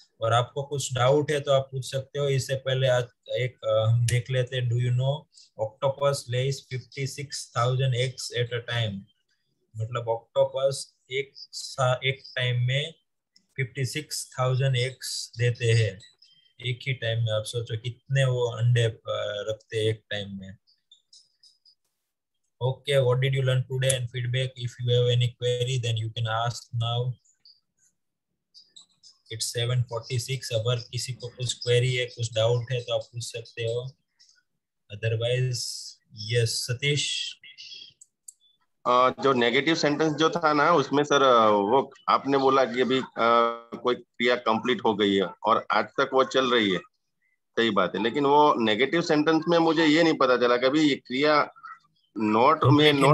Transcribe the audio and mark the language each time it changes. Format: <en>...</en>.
<hi>और आपको कुछ डाउट है तो आप पूछ सकते हो. इससे पहले आज हम देख लेते हैं.</hi> <en>Do you know octopus lays 56,000 eggs at a time?</en> <hi>मतलब ऑक्टोपस एक टाइम में 56,000 एग्स देते हैं. एक ही टाइम में. आप सोचो कितने वो अंडे रखते हैं एक टाइम में.</hi> <en>Okay, what did you learn today and feedback? If you have any query, then you can ask now. It's 7:46.</en> <hi>अगर किसी को कुछ query है, कुछ doubt है, तो आप पूछ सकते हो.</hi> <en>Otherwise, yes, Satish.</en> <hi>जो नेगेटिव सेंटेंस जो था ना उसमें सर, वो आपने बोला कि अभी कोई क्रिया कंप्लीट हो गई है और आज तक वो चल रही है. सही बात है, लेकिन वो नेगेटिव सेंटेंस में मुझे ये नहीं पता चला कभी ये क्रिया नॉट में नॉट</hi>